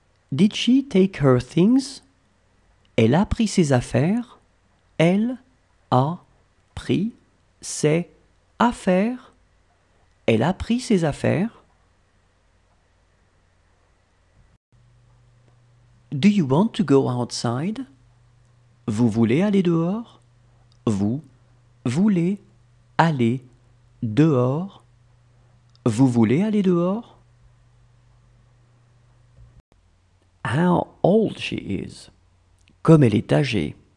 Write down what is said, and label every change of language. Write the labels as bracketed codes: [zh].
[en] Did she take her things? [fr] Elle a pris ses affaires. Elle a pris ses affaires. Elle a pris ses affaires. [en] Do you want to go outside? [fr] Vous voulez aller dehors? Vous voulez aller dehors? Vous voulez aller dehors? [en] How old she is. [fr] Comme elle est âgée.